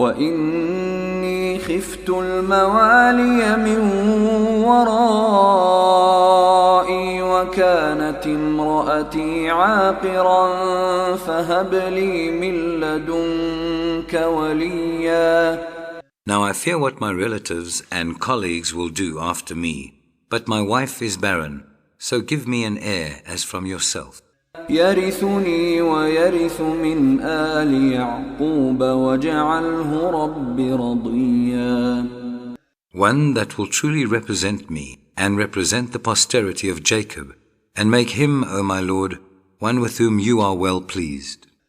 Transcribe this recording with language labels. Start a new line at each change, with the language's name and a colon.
Arabic: وَإِنِّي خِفْتُ الْمَوَالِيَ مِنْ وَرَائِي وَكَانَتِ امْرَأَتِي عَاقِرًا فَهَبْ لِي مِنْ لَدُنْكَ وَلِيًّا.
English: Now I fear what my relatives and colleagues will do after me, but my wife is barren, so give me an heir as from yourself.
Arabic: يرثني ويرث من آل يعقوب واجعله رب رضيا.
English: One that will truly represent me and represent the posterity of Jacob, and make him, O my Lord, one with whom you are well pleased.